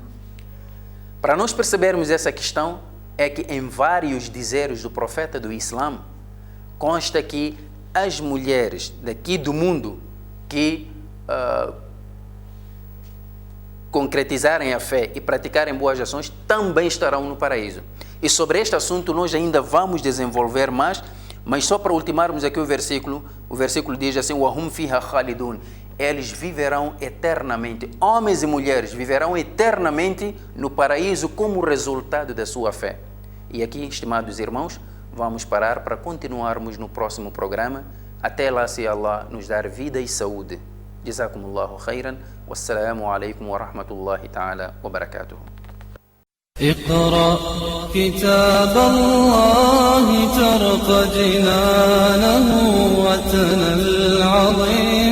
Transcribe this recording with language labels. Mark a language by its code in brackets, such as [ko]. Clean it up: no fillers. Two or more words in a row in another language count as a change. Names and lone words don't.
[pt] Para nós percebermos essa questão, é que em vários dizeres do profeta do Islã, consta que as mulheres daqui do mundo que concretizarem a fé e praticarem boas ações também estarão no paraíso. E sobre este assunto nós ainda vamos desenvolver mais, mas só para ultimarmos aqui o versículo diz assim: [ar] وَهُمْ فِيهَا خَالِدُونَ, [pt] eles viverão eternamente, homens e mulheres viverão eternamente no paraíso como resultado da sua fé. E aqui, estimados irmãos, vamos parar para continuarmos no próximo programa. Até lá, se Allah nos dar vida e saúde. [ar] جزاكم الله خيرا. والسلام عليكم ورحمة الله تعالى وبركاته. اقرأ كتاب الله ترق جنانه وتنى العظيم